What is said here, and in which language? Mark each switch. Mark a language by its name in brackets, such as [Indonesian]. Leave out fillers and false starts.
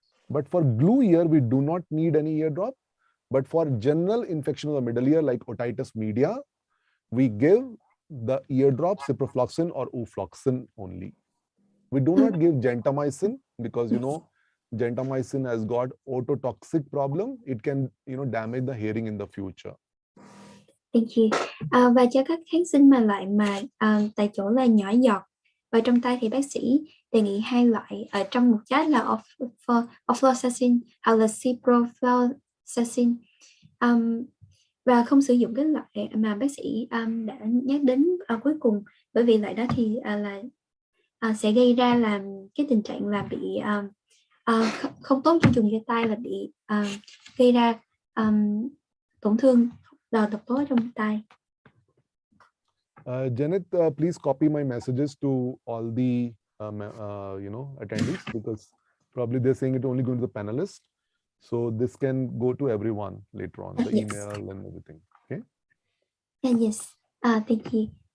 [English] But for glue ear, we do not need any eardrop. But for general infection of the middle ear, like otitis media, we give the eardrop ciprofloxacin or ufloxacin only. We do not give gentamicin because, you know, gentamicin has got ototoxic problem. It can, you know, damage the hearing in the future. Thank you. [Vietnamese] Và cho các kháng sinh mà loại mà tại chỗ là nhỏ giọt và trong tay thì bác sĩ đề nghị hai loại ở trong một chat là ofloxacin hoặc là ciprofloxacin, và không sử dụng cái loại mà bác sĩ đã nhắc đến cuối cùng, bởi vì loại đó thì sẽ gây ra làm cái tình trạng là bị không tốt cho dùng cho tai, là bị gây ra tổn thương độc tố trong tai. [English] Janet, please copy my messages to all the attendees, because probably they're saying it only going to the panelists. So this can go to everyone later on, the yes. email and everything. Okay. Yes. Thank you.